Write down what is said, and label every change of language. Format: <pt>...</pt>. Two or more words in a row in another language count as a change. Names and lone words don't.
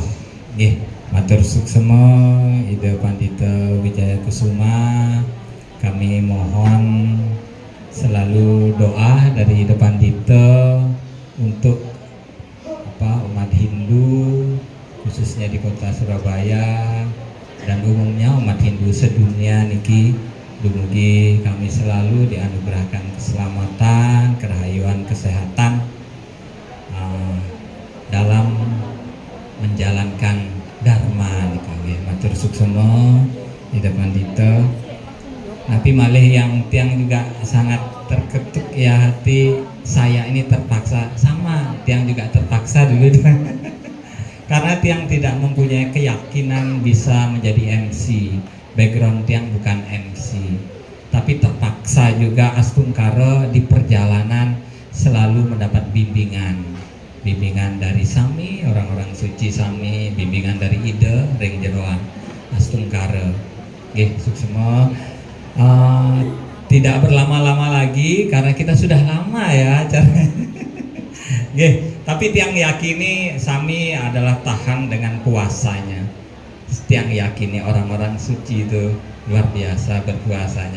<ban>Nggih, matur suksma Ide Pandita Wijaya Kusuma.</ban> <id>Kami mohon selalu doa dari Ide Pandita untuk umat Hindu, khususnya di kota Surabaya dan umumnya umat Hindu sedunia niki, dumugi kami selalu dianugerahkan keselamatan, kerahayuan, kesehatan dalam menjalankan Dharma niki.</id> <ban>Matur suksma Ida Pandita.</ban> <id>Tapi malih yang tiang juga sangat terketuk ya hati saya ini, terpaksa sama tiang juga terpaksa dulu karena tiang tidak mempunyai keyakinan bisa menjadi MC, background tiang bukan MC, tapi terpaksa juga Astungkara di perjalanan selalu mendapat bimbingan dari Sami, orang-orang suci Sami, bimbingan dari</id> <ban>Ide ring jeroan</ban> <id>Astungkara.</id> <ban>Nggih, suksma.</ban> <id>Tidak berlama-lama lagi karena kita sudah lama ya acaranya. Tapi tiang yakini Sami adalah tahan dengan puasanya. Tiang yakini orang-orang suci itu luar biasa berpuasanya.</id>